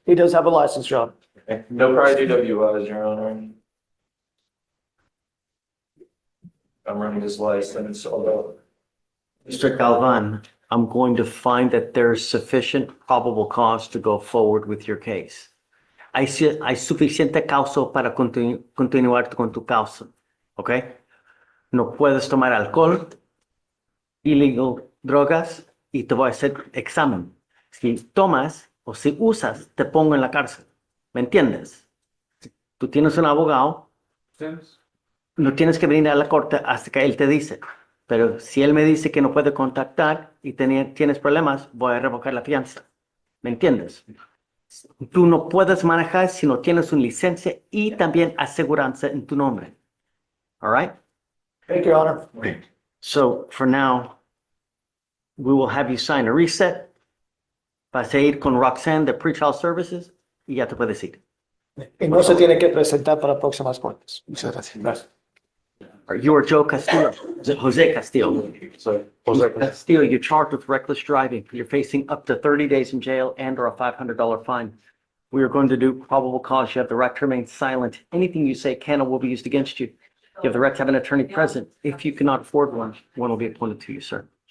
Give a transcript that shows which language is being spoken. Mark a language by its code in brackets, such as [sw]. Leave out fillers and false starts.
[en] He does have a license, John. No prior DWIs, Your Honor. I'm running his license, although. Mr. Galvan, I'm going to find that there's sufficient probable cause to go forward with your case. [es] Hay suficiente causa para continuar con tu causa, ¿ok? No puedes tomar alcohol, illegal drogas, y te voy a hacer examen. Si tomas o si usas, te pongo en la cárcel. ¿Me entiendes? Tú tienes un abogado, no tienes que venir a la corte hasta que él te dice. Pero si él me dice que no puede contactar y tienes problemas, voy a revocar la fianza. ¿Me entiendes? Tú no puedes manejar si no tienes una licencia y también aseguranza en tu nombre. [en] All right? Thank you, Your Honor. So for now, we will have you sign a reset. [es] Vas a ir con Roxanne de Pretrial Services y ya te puedes ir. Y no se tiene que presentar para próximas cortes. Muchas gracias. Gracias. [en] You are Joe Castillo, Jose Castillo. Jose Castillo, you're charged with reckless driving. You're facing up to 30 days in jail and or a $500 fine. We are going to do probable cause. You have the right to remain silent. Anything you say can or will be used against you. You have the right to have an attorney present. If you cannot afford one, one will be appointed to you, sir.